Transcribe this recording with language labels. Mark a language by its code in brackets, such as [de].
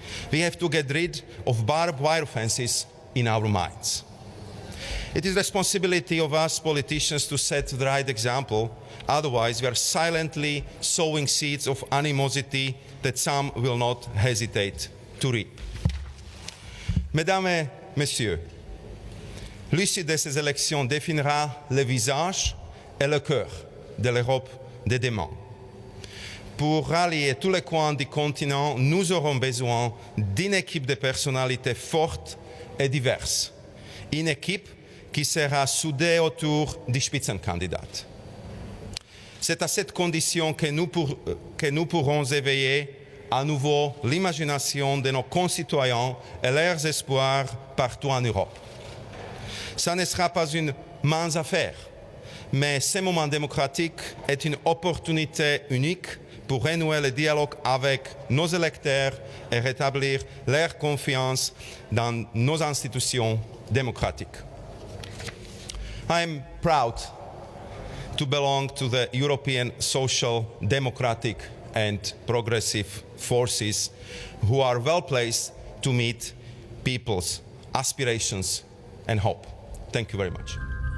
[en] We have to get rid of barbed wire fences in our minds. It is the responsibility of us politicians to set the right example, otherwise we are silently sowing seeds of animosity that some will not hesitate to reap. [fr] Mesdames et Messieurs, l'issue de ces élections définira le visage et le cœur de l'Europe de demain. Pour rallier tous les coins du continent, nous aurons besoin d'une équipe de personnalités fortes et diverses. Une équipe qui sera soudée autour du Spitzenkandidat. C'est à cette condition que nous pourrons éveiller à nouveau l'imagination de nos concitoyens et leurs espoirs partout en Europe. Ça ne sera pas une mince affaire, mais ce moment démocratique est une opportunité unique pour renouer le dialogue avec nos électeurs et rétablir leur confiance dans nos institutions démocratiques. [en] I am proud to belong to the European social, democratic and progressive forces who are well placed to meet people's aspirations and hope. Thank you very much.